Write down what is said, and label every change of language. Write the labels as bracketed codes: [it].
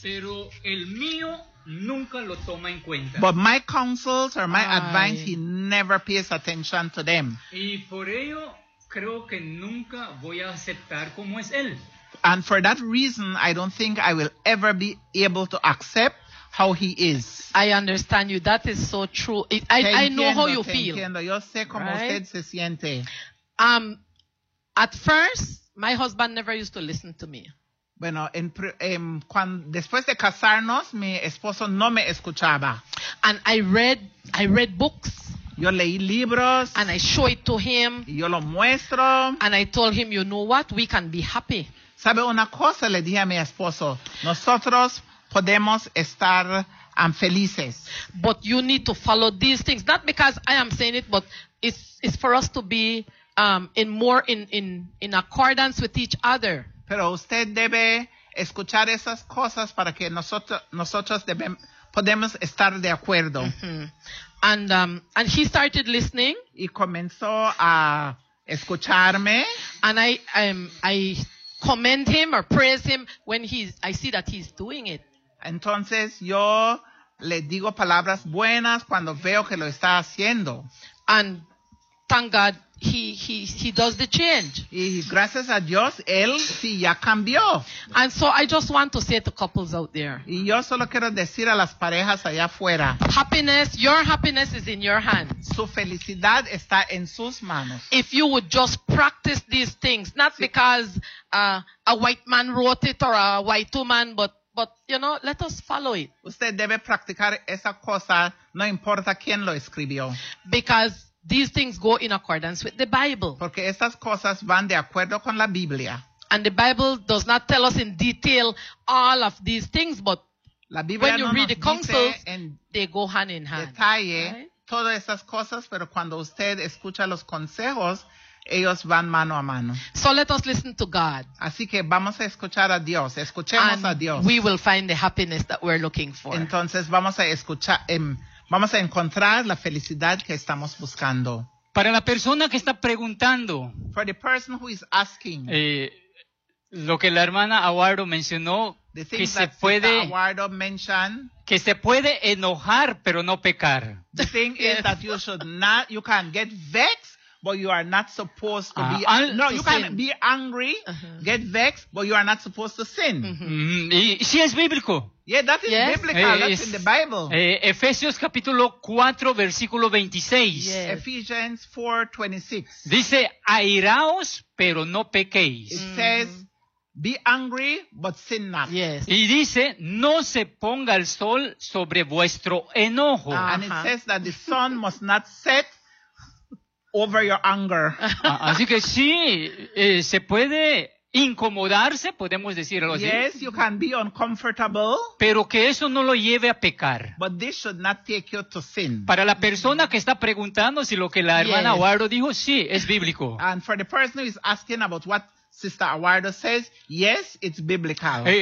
[es] Pero el mío nunca lo toma en cuenta. [en] But my counsels or my advice, he never pays attention to them. [es] Y por ello creo que nunca voy a aceptar como es él. [en] And for that reason, I don't think I will ever be able to accept how he is. I understand you. That is so true. I know how you feel. [es] Yo sé cómo usted se siente. [en] At first, my husband never used to listen to me. [es] Bueno, después de casarnos, mi esposo no me escuchaba. [en] And I read books. [es] Yo leí libros. [en] And I show it to him. [es] Yo lo muestro. [en] And I told him, you know what? We can be happy. [es] ¿Sabe una cosa? Le dije a mi esposo. Nosotros podemos estar felices. [en] But you need to follow these things. Not because I am saying it, but it's for us to be in accordance with each other. [es] Pero usted debe escuchar esas cosas para que nosotros podemos estar de acuerdo. [en] Mm-hmm. And he started listening. [es] Y comenzó a escucharme. [en] And I commend him or praise him when I see that he's doing it. [es] Entonces yo le digo palabras buenas cuando veo que lo está haciendo. [en] And thank God he does the change. [es] Y gracias a Dios él sí ya cambió. [en] And so I just want to say to couples out there. [es] Y yo solo quiero decir a las parejas allá afuera. [en] Happiness, your happiness is in your hands. [es] Su felicidad está en sus manos. [en] If you would just practice these things, not sí. Because a white man wrote it or a white woman, but you know, let us follow it. [es] Usted debe practicar esa cosa, no importa quién lo escribió. [en] Because these things go in accordance with the Bible. [es] Porque estas cosas van de acuerdo con la Biblia. [en] And the Bible does not tell us in detail all of these things, but [es] la Biblia [en] when you [es] no [en] read the counsels, they go hand in hand. [es] Detalle [en] right? [es] Todas esas cosas, pero cuando usted escucha los consejos, ellos van mano a mano. [en] So let us listen to God. [es] Así que vamos a escuchar a Dios. Escuchemos [en] and [es] a Dios. [en] We will find the happiness that we're looking for. [es] Entonces vamos a escuchar, vamos a encontrar la felicidad que estamos buscando. Para la persona que está preguntando. [en] For the person who is asking. [es] Lo que la hermana Aguardo mencionó. [en] The things [es] que [en] that [es] se puede, [en] Aguardo mentioned. [es] Que se puede enojar pero no pecar. [en] The thing is that you should not, you can get vexed. But you are not supposed to be you can be angry, uh-huh. Get vexed, but you are not supposed to sin. Mm-hmm. [es] Sí, es bíblico. [en] Yeah, that is biblical. That's in the Bible. [es] Efesios capítulo 4, versículo 26. [en] Yes. Ephesians 4:26. [es] Dice, airaos, pero no pequéis. [en] It says, be angry, but sin not. Yes. [es] Y dice, no se ponga el sol sobre vuestro enojo. Uh-huh. [en] And it says that the sun must not set over your anger. [es] Así que sí, se puede incomodarse, podemos decirlo así. [en] Yes, you can be uncomfortable. [es] Pero que eso no lo lleve a pecar. [en] But this should not take you to sin. [es] Para la persona que está preguntando si lo que la hermana Aguardo dijo, sí, es bíblico. [en] And for the person who is asking about what Sister Aguardo says, yes, it's biblical.